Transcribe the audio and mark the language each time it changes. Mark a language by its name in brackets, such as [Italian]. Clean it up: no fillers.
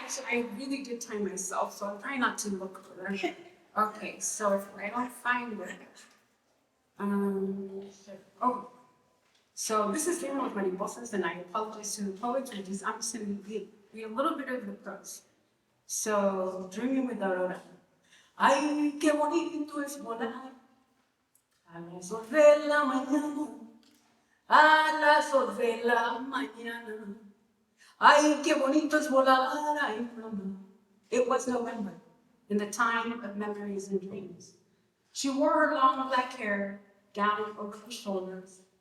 [English] I really did time myself, so I'm trying not to look for them. Okay, so if I don't find it, so this is Game of Mariposas, and I apologize to the poets for this. I'm just going to read a little bit of the prose. So, Dreaming with Aurora. [Spanish] Ay, qué bonito es volar a las 2 de la mañana, a las 2 de la mañana. Ay, qué bonito es volar, ay, mama. [English] It was November, in the time of memories and dreams. She wore her long black hair down over her shoulders.